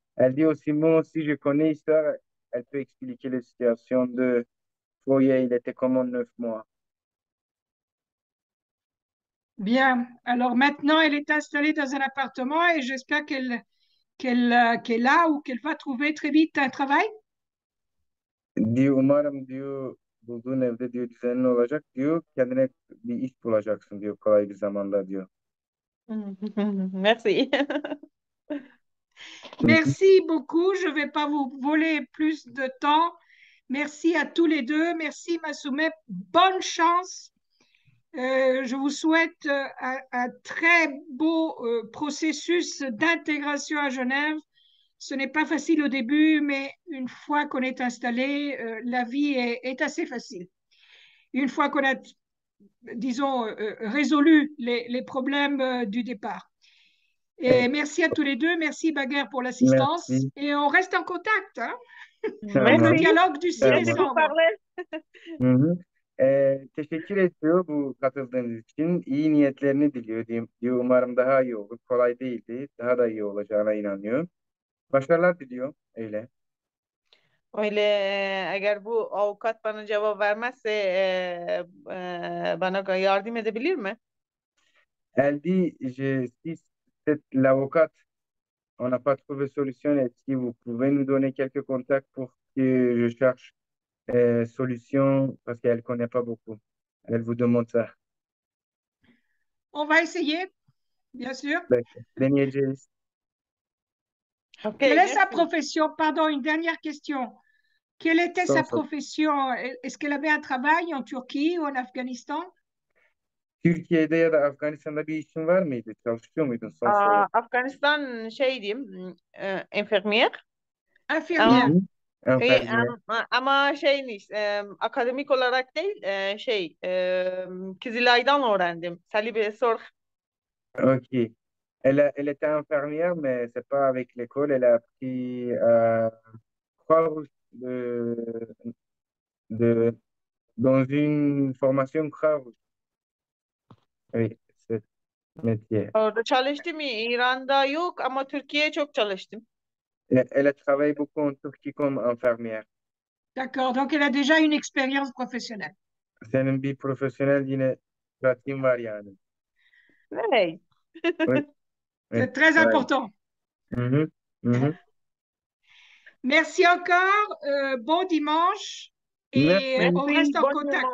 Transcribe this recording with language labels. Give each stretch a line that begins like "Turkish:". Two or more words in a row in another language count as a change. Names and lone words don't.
French: Elle dit aussi, moi aussi, je connais l'histoire. Elle peut expliquer la situation de Foyer, il était comme en 9 mois. Bien. Alors maintenant, elle est installée dans un appartement et j'espère qu'elle a ou qu'elle va trouver très vite un travail.
Turkish: Diyor umarım diyor bulduğun evde diyor düzenli olacak diyor. Kendine bir iş bulacaksın diyor kolay bir zamanda diyor.
French: Merci. Hı hı. Merci beaucoup. Je ne vais pas vous voler plus de temps. Merci à tous les deux. Merci Massoumeh. Bonne chance. Je vous souhaite un très beau processus d'intégration à Genève. Ce n'est pas facile au début, mais une fois qu'on est installé, la vie est assez facile. Une fois qu'on a, disons, résolu les problèmes du départ. Et
Turkish: Evet,
French: merci à tous les deux. Merci Baguer pour l'assistance. merci. Et on reste en contact, hein, pour le
Turkish: Tamam.
French: Merci. dialogue du 6 Plaisir de
Turkish: Tamam.
French: vous décembre. parler. Hı hı.
Turkish: Teşekkür ediyor bu katıldığınız için. İyi niyetlerini diliyor diyor. Umarım daha iyi olur. Kolay değildi. Daha da iyi olacağına inanıyor. Başarılar diliyor. Öyle. Öyle eğer bu avukat bana cevap vermezse bana yardım edebilir mi?
French: Elle dit, si l'avocat, on n'a pas trouvé solution, est-ce que vous pouvez nous donner quelques contacts pour que je cherche solution parce qu'elle ne connaît pas beaucoup. Elle vous demande ça. On va essayer, bien sûr.
Turkish: Peki. Deneyeceğiz.
French: Ok, Quelle est sa merci. profession? Pardon, une dernière question. Quelle était
Turkish: Son
French: sa
Turkish: soru.
French: profession? Est-ce qu'elle avait un travail en Turquie ou en Afghanistan?
Turkish: Türkiye'de ya da Afganistan'da bir işin var mıydı? Çalışıyor muydun? Son soru. Afganistan şey diyeyim, enfermier. Hı
French: Infirmière.
Turkish: Ama hı. Enfermiye. ama şeymiş, akademik olarak değil, Kizilay'dan öğrendim. Salibe sor.
French: Ok. Elle était infirmière, mais c'est pas avec l'école. Elle a appris Croix-Rouge de, dans une formation Croix-Rouge. Oui, c'est ce métier.
Turkish: Orada çalıştım. İran'da yok ama Türkiye'ye çok çalıştım.
French: Elle a travaillé beaucoup en Turquie comme infirmière. D'accord, donc elle a déjà une expérience professionnelle.
Turkish: Senin bir profesyonel yine pratiğin var yani. Ne?
French: Oui, oui. C'est très Ouais. important. Mhm, mhm. Merci encore, bon dimanche et Merci. on Merci, reste en bon contact.